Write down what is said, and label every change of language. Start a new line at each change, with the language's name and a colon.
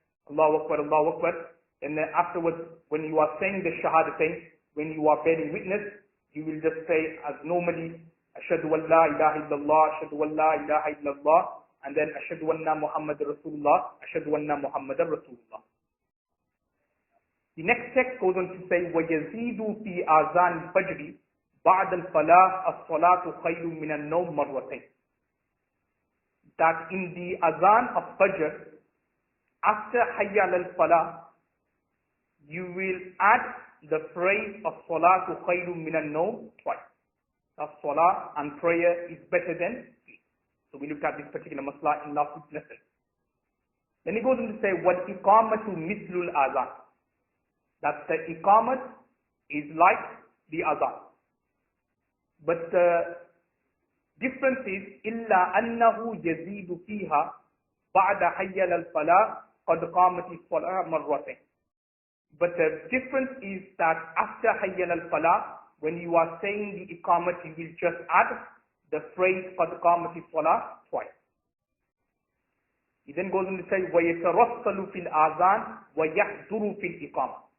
English: Allahu Akbar, Allahu Akbar. And then afterwards, when you are saying the Shahadatain, when you are bearing witness, you will just say as normally,
Arabic: Ashhadu an la ilaha illallah,
English: Ashhadu an la ilaha illallah, and then
Arabic: Ashhadu anna Muhammadar Rasulullah,
English: Ashhadu anna Muhammadar Rasulullah. The next text goes on to say,
Arabic: وَيَزِيدُ فِي آذَانِ الْفَجْرِ بَعْدَ الْفَلَاحِ الصَّلَاةُ خَيْرٌ مِنَ النَّوْمِ مَرَّتَيْنِ.
English: That in the azan of Fajr, after Hayya al-Falah, you will add the phrase of
Arabic: Salatu Khayrun Minan Nawm
English: twice. That Salah and prayer is better than sleep. So we looked at this particular masla in last week's lesson. Then he goes on to say,
Arabic: وَالْإِقَامَةُ مِثْلُ الْآذَانِ.
English: That the Iqamat is like the azan. But the difference is,
Arabic: إِلَّا أَنَّهُ يَزِيدُ فِيهَا بَعْدَ حَيَّ الْفَلَاحِ قَدْ قَامَتِ الصَّلَاةُ مَرَّتَيْنِ.
English: But the difference is that after Hayya al-Falah, when you are saying the Iqamat, you will just add the phrase
Arabic: قَدْ قَامَتِ الصَّلَاةُ
English: twice. He then goes on to say,
Arabic: وَيَتَرَسَّلُ فِي الْآذَانِ وَيَحْضُرُ فِي الْإِقَامَةِ.